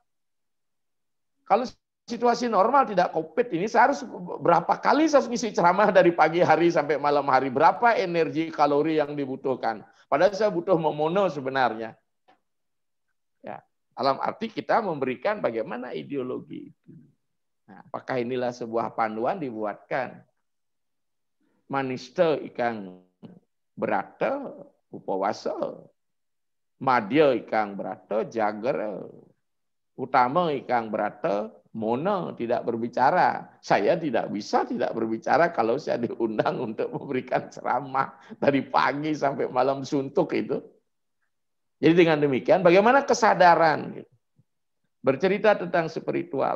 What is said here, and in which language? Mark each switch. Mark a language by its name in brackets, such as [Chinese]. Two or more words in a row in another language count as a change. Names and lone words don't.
[Indonesian] Kalau situasi normal tidak COVID ini, saya harus berapa kali saya ngisi ceramah dari pagi hari sampai malam hari. Berapa energi kalori yang dibutuhkan. Padahal saya butuh memono sebenarnya. Ya, dalam arti kita memberikan bagaimana ideologi itu. Nah, apakah inilah sebuah panduan dibuatkan? [Kawi] Maniste ikang berata upawasa. Madya ikang berata jagar. Utama ikang berata Mona [Indonesian] tidak berbicara. Saya tidak bisa tidak berbicara kalau saya diundang untuk memberikan ceramah dari pagi sampai malam suntuk itu. Jadi dengan demikian, bagaimana kesadaran bercerita tentang spiritual.